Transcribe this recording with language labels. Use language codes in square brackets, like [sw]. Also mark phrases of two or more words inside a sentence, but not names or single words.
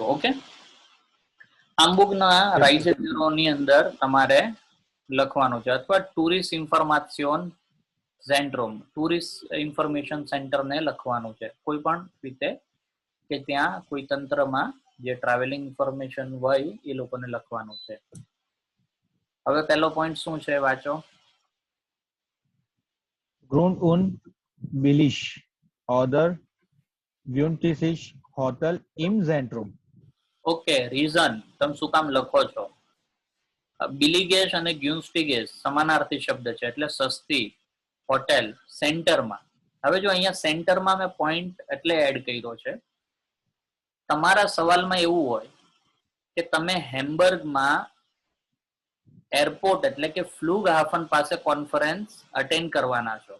[gu] ઓકે, હામ્બુર્ગના [de] Reisebüro [gu] ની અંદર તમારે લખવાનું છે, અથવા [de] Tourist Information Zentrum, [en] tourist information center [gu] ને લખવાનું છે કોઈ પણ રીતે, કે ત્યાં કોઈ તંત્રમાં જે ટ્રાવેલિંગ ઇન્ફોર્મેશન હોય એ લોકોને લખવાનું છે. હવે પહેલો પોઈન્ટ શું છે વાંચો. [de] Grund und billig oder günstig Hotel im Zentrum. [gu] ઓકે, રીઝન તમે શું કામ લખો છો. બિલિગેશ અને ગ્યુન્સ્ટિગેશ સમાનાર્થી શબ્દ છે, એટલે સસ્તી હોટેલ સેન્ટરમાં. હવે જો અહીંયા સેન્ટરમાં મેં પોઈન્ટ એટલે એડ કર્યો છે. તમારા સવાલમાં એવું હોય કે તમે હેમ્બર્ગમાં એરપોર્ટ એટલે કે [de] Flug Hafen [gu] પાસે [en] conference attend [gu] કરવાના છો.